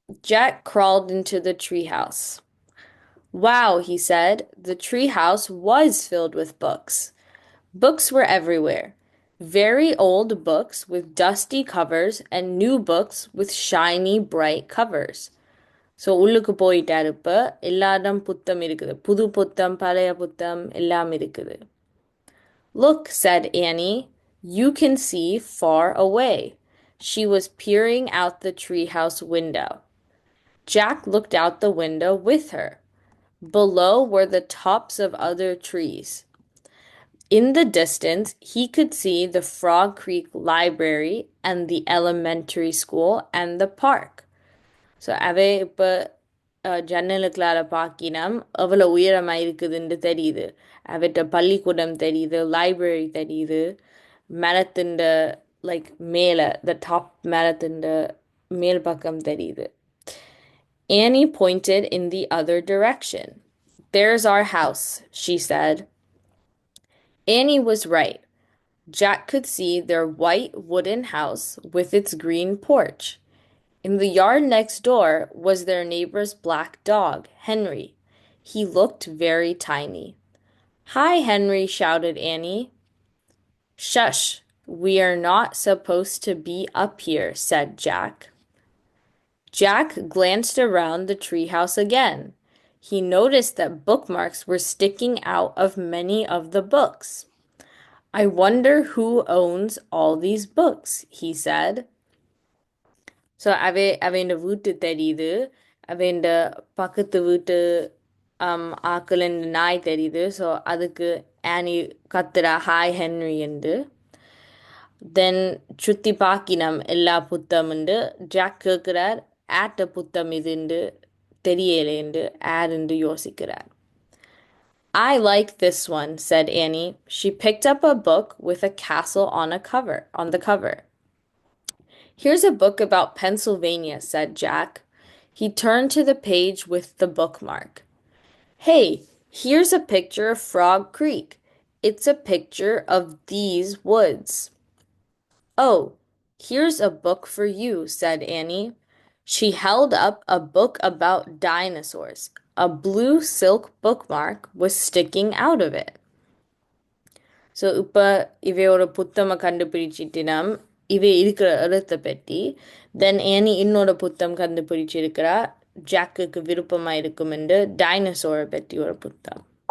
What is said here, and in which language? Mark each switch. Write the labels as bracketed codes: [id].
[en] Jack crawled into the treehouse. Wow, he said. The treehouse was filled with books. Books were everywhere. Very old books with dusty covers and new books with shiny, bright covers. [ta] So உள்ளுக்கு போயிட்டாரு இப்போ. எல்லா இடம் புத்தம் இருக்குது. புது புத்தம், பழைய புத்தம் எல்லாம் இருக்குது. [en] Look, said Annie. You can see far away. She was peering out the treehouse window. Jack looked out the window with her. Below were the tops of other trees. In the distance, he could see the Frog Creek Library and the elementary school and the park. [ta] So அவை இப்போ ஜன்னலுக்குள்ளார பார்க்கினம் எவ்வளோ உயரமாக இருக்குதுன்னு தெரியுது. அவற்ற பள்ளிக்கூடம் தெரியுது, library தெரியுது, மரத்தின் லைக் மேலே [en] the top [ta] மரத்தின் மேல் பக்கம் தெரியுது. [en] Annie pointed in the other direction. There's our house, she said. Annie was right. Jack could see their white wooden house with its green porch. In the yard next door was their neighbor's black dog, Henry. He looked very tiny. Hi, Henry, shouted Annie. Shush, we are not supposed to be up here, said Jack. Jack glanced around the treehouse again. He noticed that bookmarks were sticking out of many of the books. I wonder who owns all these books, he said. [ta] So அவன் வீட்டு தெரியுது. அவன் பக்கத்து வீட்டு ஆக்கள் நாய் தெரியுது. So அதுக்கு ஆனி கத்துறா ஹாய் ஹென்ரி என்று. தென் சுற்றி பார்க்கினம் எல்லா புத்தமுண்டு. ஜாக் கேட்குறார் ஆட்ட புத்தம் இதுண்டு தெரியலேண்டு ஆருண்டு யோசிக்கிறார். [en] I like this one, said Annie. She picked up a book with a castle on the cover. Here's a book about Pennsylvania, said Jack. He turned to the page with the bookmark. Hey, here's a picture of Frog Creek. It's a picture of these woods. Oh, here's a book for you, said Annie. She held up a book about dinosaurs. A blue silk bookmark was sticking out of it. [ta] So இப்போ இவையோட புத்தமை கண்டுபிடிச்சிட்டினம் இவை இருக்கிற எழுத்தை பற்றி. தென் any இன்னொரு புத்தம் கண்டுபிடிச்சிருக்கிறா ஜாக்குக்கு விருப்பமாக இருக்கும் என்று டைனோசோரை பற்றி ஒரு புத்தம்.